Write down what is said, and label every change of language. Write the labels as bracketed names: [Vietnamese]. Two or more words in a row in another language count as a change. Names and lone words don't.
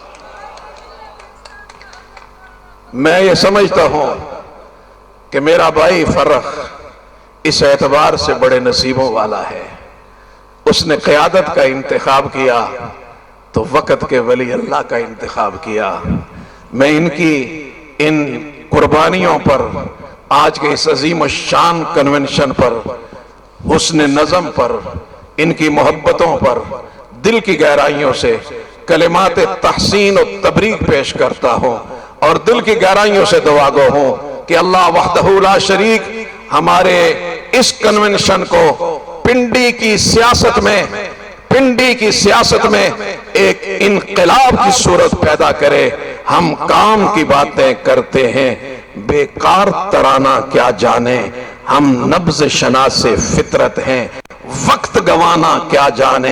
[Urdu] میں یہ سمجھتا ہوں کہ میرا بھائی فرخ اس اعتبار سے بڑے نصیبوں والا ہے، اس نے قیادت کا انتخاب کیا تو وقت کے ولی اللہ کا انتخاب کیا۔ میں ان کی ان قربانیوں پر، آج کے اس عظیم الشان کنونشن پر، حسن نظم پر، ان کی محبتوں پر دل کی گہرائیوں سے کلمات تحسین و تبریک پیش کرتا ہوں، اور دل کی گہرائیوں سے دعا گو ہوں کہ اللہ [Arabic] وحدہ لا شریک [Urdu] ہمارے اس کنونشن کو پنڈی کی سیاست میں ایک انقلاب کی صورت پیدا کرے. ہم کام کی باتیں کرتے ہیں، بیکار ترانہ کیا جانیں، ہم نبض شناس فطرت ہیں، وقت گنوانا کیا جانیں.